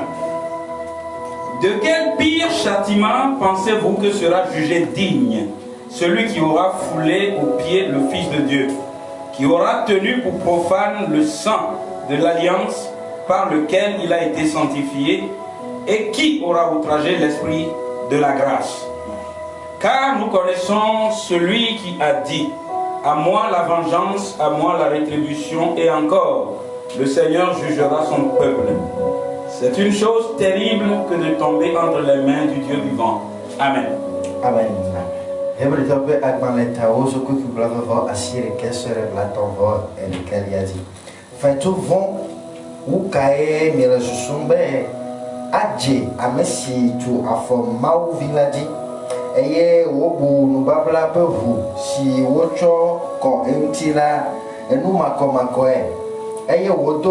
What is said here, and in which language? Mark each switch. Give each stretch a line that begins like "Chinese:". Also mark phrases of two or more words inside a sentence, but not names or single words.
French: De quel pire châtiment pensez-vous que sera jugé digne celui qui aura foulé aux pieds le Fils de Dieu, qui aura tenu pour profane le sang de l'alliance par lequel il a été sanctifié, et qui aura outragé l'Esprit de la grâce? Car nous connaissons celui qui a dit: à moi la vengeance, à moi la rétribution, et encore, le Seigneur jugera son peuple. C'est une chose terrible que de tomber entre les mains du Dieu vivant. Amen. Amen.
Ewe: Eye wobu nubabla behu si wocho ko emtila enu makomako eye wodo